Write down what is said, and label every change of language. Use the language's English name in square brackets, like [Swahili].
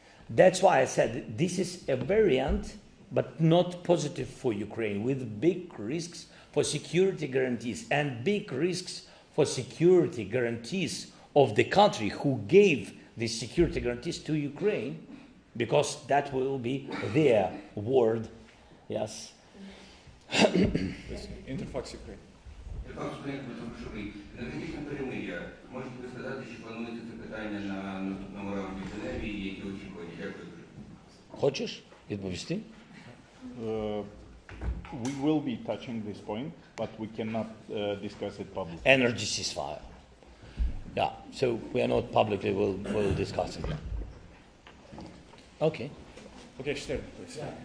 [English] That's why I said this is a variant, but not positive for Ukraine, with big risks for security guarantees and big risks for security guarantees of the country who gave these security guarantees to Ukraine, because that will be their word, yes. [Ukrainian] Інтерфакс Україн. Пан студент Високошовий, енергетичне перемир'я. Можете ви сказати, чи планується це питання на наступному раунді в Женеві, і які очікування? Дякую дуже. Хочеш відповісти? [English] We will be touching this point, but we cannot discuss it publicly. Energy ceasefire. Yeah, so we are not publicly, we'll discuss it. Okay. Okay, Stern, please.